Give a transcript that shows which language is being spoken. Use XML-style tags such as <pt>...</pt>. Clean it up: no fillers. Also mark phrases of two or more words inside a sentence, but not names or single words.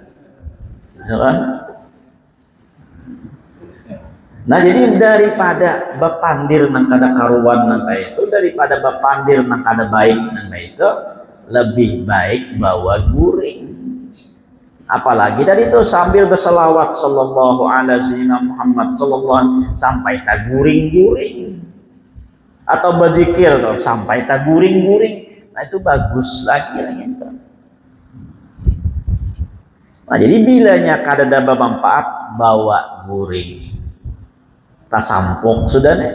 <bjn>Nah jadi daripada bapandir nang kada karuan nang kayak itu, daripada bapandir nang kada baik nang kayak itu, lebih baik bawa guring. Apalagi tadi itu sambil berselawat</bjn> <ar>صلى الله عليه محمد صلى الله</ar> <bjn>sampai tak guring-guring atau berzikir sampai tak guring-guring. Nah itu bagus lagi itu. Nah jadi bilanya kada ada manfaat bawa guring. Tak sampuk sudah nih.</bjn>